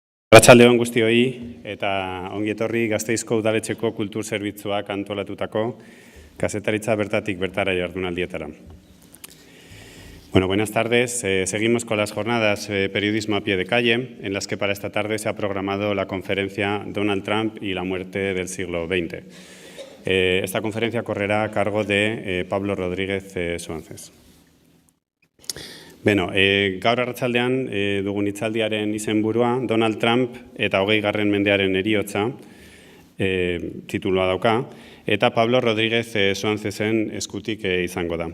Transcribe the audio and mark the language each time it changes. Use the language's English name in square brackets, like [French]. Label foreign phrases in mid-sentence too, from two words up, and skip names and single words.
[Basque] Arratsalde on guztioi eta ongi etorri Gasteizko Udaletxeko Kultur Zerbitzuak antolatutako kazetaritza bertatik bertara jardunaldietara. [Spanish] Bueno, buenas tardes. Seguimos con las jornadas Periodismo a pie de calle, en las que para esta tarde se ha programado la conferencia Donald Trump y la muerte del siglo XX. Esta conferencia correrá a cargo de Pablo Rodríguez Suances. [Basque] Beno, gaur arratsaldean dugun hitzaldiaren izenburua Donald Trump eta 20. mendearen heriotza titulua dauka, eta Pablo Rodríguez Suanzesen eskutik izango da.